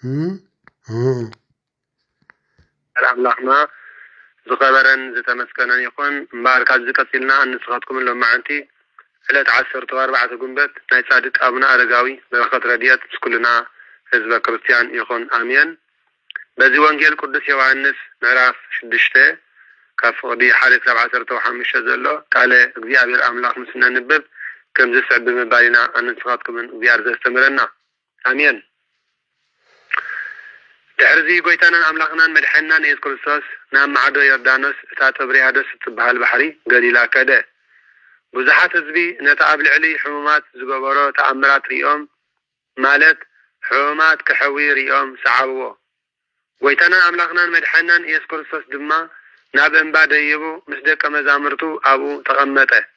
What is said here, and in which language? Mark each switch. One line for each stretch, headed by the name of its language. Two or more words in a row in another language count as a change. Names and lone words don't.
Tigrinya: ኣምላኽና ዝኸበረን ዝተመስገነን ይኹን እምበር ካብ ዝቀፂልና እንስኻትኩም ሎማዓንቲ ዕለት 14 ጉንበት ናይ ጻድቅ አቡነ አረጋዊ በረኸት ረድኤት ምስኩልና ህዝበ ክርስቲያን ይኹን አሜን። በዚህ ወንጌል ቅዱስ ዮሐንስ ምዕራፍ 6 ካብ ፍቅዲ 1-15 ዘሎ ቃለ እግዚአብሔር አምላኽ ምስ ነንብብ ከም ዝስዕብ ብምባልና እንስኻትኩምን እግዚአብሔር ዘስተምረና አሜን። ድሕርዚ ጎይታናን አምላኽናን መድሓናን ኢየሱስ ክርስቶስ ናብ ማዕዶ ዮርዳኖስ እታ ጥብርያዶስ እትበሃል ባሕሪ ገሊላ ከደ ብዙሓት ህዝቢ ነታ ኣብ ልዕሊ ሕሙማት ዝገበሮ ተኣምራት ሪኦም ማለት ሕሙማት ክሕዊ ሪኦም ሰዓብዎ። ጎይታናን አምላኽናን መድሓናን ኢየሱስ ክርስቶስ ድማ ናብ እምባ ደይቡ ምስ ደቀ መዛሙርቱ ኣብኡ ተቐመጠ።